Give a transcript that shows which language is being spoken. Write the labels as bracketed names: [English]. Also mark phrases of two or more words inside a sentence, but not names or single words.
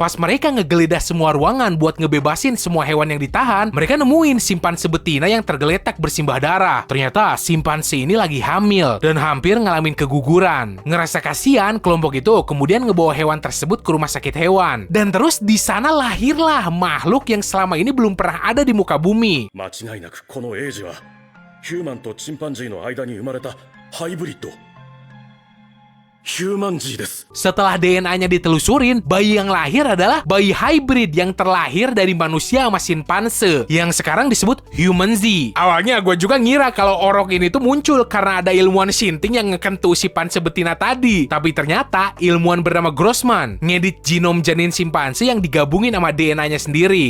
[Indonesian] Pas mereka ngegeledah semua ruangan buat ngebebasin semua hewan yang ditahan, mereka nemuin simpanse betina yang tergeletak bersimbah darah. Ternyata simpanse ini lagi hamil dan hampir ngalamin keguguran. Ngerasa kasihan, kelompok itu kemudian ngebawa hewan tersebut ke rumah sakit hewan. Dan terus di sana lahirlah makhluk yang selama ini belum pernah ada di muka bumi. [Japanese] 間違いなくこのエイジはヒューマンとチンパンジーの間に生まれたハイブリッドヒューマンジーです。 [Indonesian] Setelah DNA-nya ditelusurin, bayi yang lahir adalah bayi hybrid yang terlahir dari manusia sama simpanse, yang sekarang disebut Human Z. Awalnya gue juga ngira kalau orok ini tuh muncul karena ada ilmuwan Shinting yang ngekentu simpanse betina tadi. Tapi ternyata ilmuwan bernama Grossman ngedit genom janin simpanse yang digabungin sama DNA-nya sendiri.